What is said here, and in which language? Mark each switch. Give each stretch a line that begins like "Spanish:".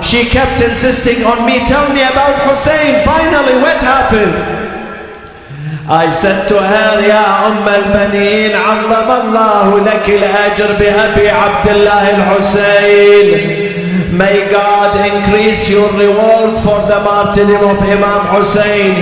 English: She kept insisting on me, tell me about Hussein. Finally, what happened? I said to her,
Arabic: يا أم البنين عظم الله لك الأجر بأبي عبد الله الحسين.
English: May God increase your reward for the martyrdom of Imam Hussein.